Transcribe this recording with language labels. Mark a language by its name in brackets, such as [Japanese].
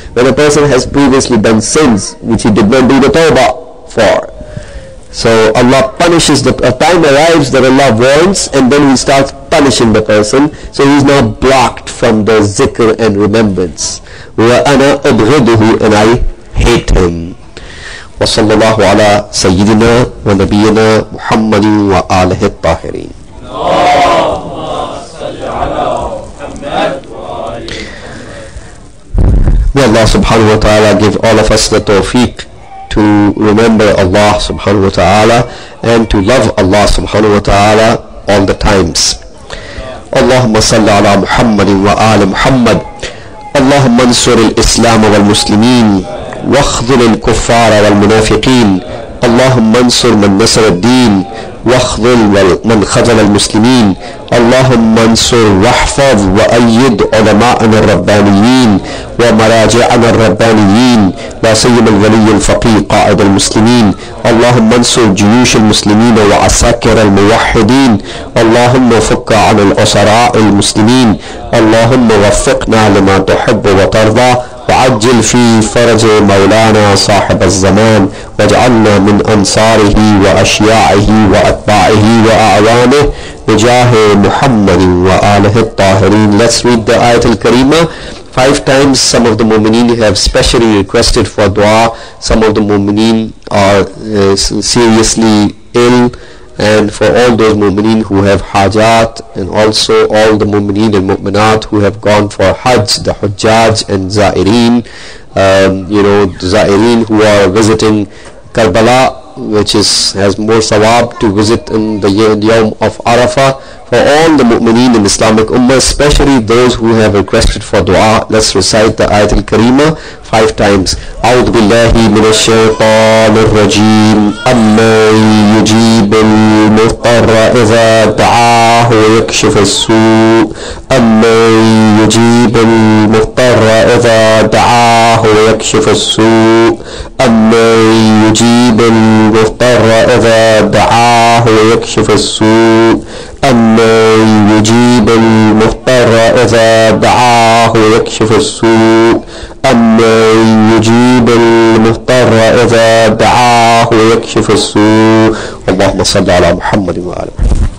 [English] When a person has previously done sins which he did not do the tawbah for, so Allah punishes, a time arrives that Allah warns, and then He starts punishing the person. So he is now blocked from the zikr and remembrance. [Arabic] وَأَنَا أُبْغِضُهُ, [English] and I hate him. [Arabic] وصلى الله على سيدنا ونبينا محمد وآله الطاهرين. [English] May Allah subhanahu wa ta'ala give all of us the tawfiq to remember Allah subhanahu wa ta'ala and to love Allah subhanahu wa ta'ala all the times. [Arabic] Allahumma salli ala Muhammadin wa ali Muhammad. Allahumma ansur al-Islam wal-Muslimin واخذل الكفار والمنافقين. اللهم انصر من نصر الدين واخذل من خذل المسلمين. اللهم انصر واحفظ وأيد علماءنا الربانيين ومراجعنا الربانيين، لا سيما الولي الفقيه قائد المسلمين. اللهم انصر جيوش المسلمين وعساكر الموحدين. اللهم فك عن الأسراء المسلمين. اللهم وفقنا لما تحب وترضى، وعجل في فرج مولانا صاحب الزمان، واجعلنا من أنصاره وأشياعه وأتباعه وأعوانه بجاه محمد وآله الطاهرين. [English] Let's read the ayat al-Kareemah. 5 times. Some of the mu'mineen have specially requested for dua. Some of the mu'mineen are seriously ill, and for all those mu'mineen who have hajat, and also all the mu'mineen and mu'minat who have gone for hajj, the hujjaj and zaireen, the zaireen who are visiting Karbala, which has more sawab to visit in the Yawm of Arafah. For all the mu'mineen in Islamic Ummah, especially those who have requested for dua, let's recite the Ayat al-Karima 5 times. [Arabic] أعوذ بالله من الشيطان الرجيم أمن يجيب المضطر إذا دعاه ويكشف السوء أمن يجيب المضطر إذا دعاه ويكشف السوء أمن يجيب المضطر إذا دعاه ويكشف السوء أمن يجيب المضطر إذا دعاه ويكشف السوء أمن يجيب المضطر إذا دعاه ويكشف السوء. اللهم صل على محمد وعلى آله.